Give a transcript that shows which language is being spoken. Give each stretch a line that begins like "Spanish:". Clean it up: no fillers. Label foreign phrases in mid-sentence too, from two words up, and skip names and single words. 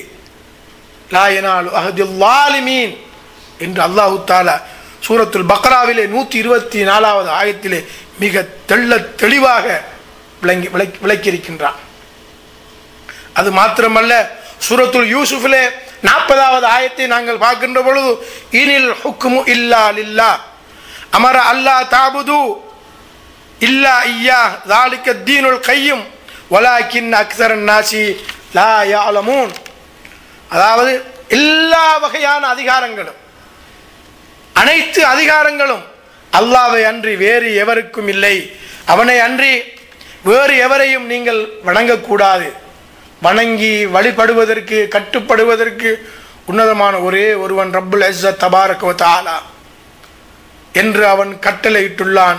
Arabic: لا ينال عهدي الظالمين
Tamil: என்று
Arabic: الله تعالى
Tamil: சூரத்துல் பக்ராவிலே 124வது ஆயத்திலே மிக தெளிவாக விளக்கியிருக்கின்றான். அது மாத்திரமல்ல, சூரத்துல் யூசுஃபிலே 40வது ஆயத்தை நாங்கள் பார்க்கின்ற பொழுது
Arabic: إن الحكم إلا لله أمر ألا تعبدوا إلا إياه ذلك الدين القيم ولكن اكثر الناس لا يعلمون.
Tamil: அதாவது எல்லா வகையான அதிகாரங்களும், அனைத்து அதிகாரங்களும் அல்லாஹ்வை அன்றி வேறு எவருக்கும் இல்லை. அவனை அன்றி வேறு எவரையும் நீங்கள் வணங்கக்கூடாது. வணங்கி வழிபடுவதற்கு கட்டுப்படுவதற்கு உன்னதமான ஒரே ஒருவன்
Arabic: رب العزة تبارك وتعالى
Tamil: என்று அவன் கட்டளையிட்டுள்ளான்.